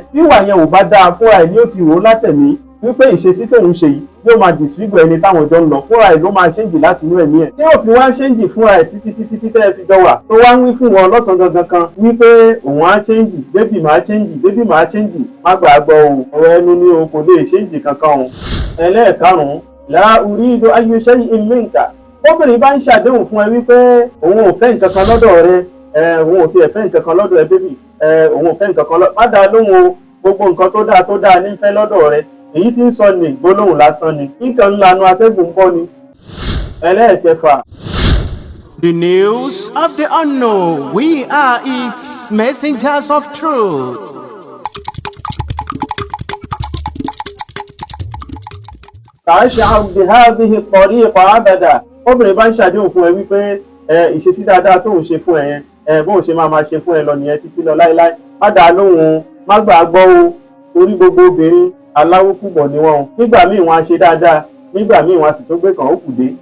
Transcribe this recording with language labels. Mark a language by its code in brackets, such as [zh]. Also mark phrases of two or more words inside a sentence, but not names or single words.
[yo] Bí ìwà yẹn ò bá dáa, fúnra ẹ̀ ni ó ti rò ó látẹ̀mí wípé ìṣesí tóun ṣe yìí yóò máa disfigure ẹni táwọn jọ ń lọ, fúnra ẹ̀ ló máa ṣéǹjì láti inú ẹ̀mí ẹ̀, tí yóò fi wá ṣéǹjì fúnra ẹ̀ títí tẹ́ ẹ fi jọ wà, tó wá ń wí fún wọn lọ́sàn-án gangan kan wípé òun á ṣéǹjì, bébì máa ṣéǹjì, bébì máa ṣéǹjì. Má gbà á gbọ́ o, ọ̀rọ̀ ẹnu ni o, kò lè ṣéǹjì kankan o. Ẹlẹ́ẹ̀karùn-ún. [ar] لا أريد أي شيء منك. [yo] Obìnrin bá ń ṣàdéhùn fún ẹ wípé òun ò fẹ́ nǹkan kan lọ́dọ̀ rẹ, òun ò tiẹ̀ fẹ́ nǹkan kan lọ́dọ̀ ẹ bébì, òun ò fẹ́ nǹkan kan lọ́dọ̀, má dá lóhùn o. Gbogbo nǹkan tó dáa ní fẹ́ lọ́dọ̀ rẹ, èyí tí ń sọ ní gbólóhùn lásán ni, nǹkan ńlanu atẹ́gùn bọ́ ni. Ẹlẹ́ẹ̀kẹfà. [en] The news of the unknown, we are its messengers of truth. [ar] تشعر بهذه الطريقة أبدا. [yo] Obìnrin bá ń ṣàdéhùn fún ẹ wípé ìṣesí dáadáa tó ń ṣe fún ẹ yẹn, bóun ṣe máa ṣe fún ẹ lọ nìyẹn títí lọ láéláé. Má dá lóhùn, má gbà á gbọ́ o. Torí gbogbo obìnrin aláwòkúbọ̀ ni wọ́n. Nígbà míì wọ́n á ṣe dáadáa, nígbà míì wọ́n á sì tó gbé kàn ó kù dé.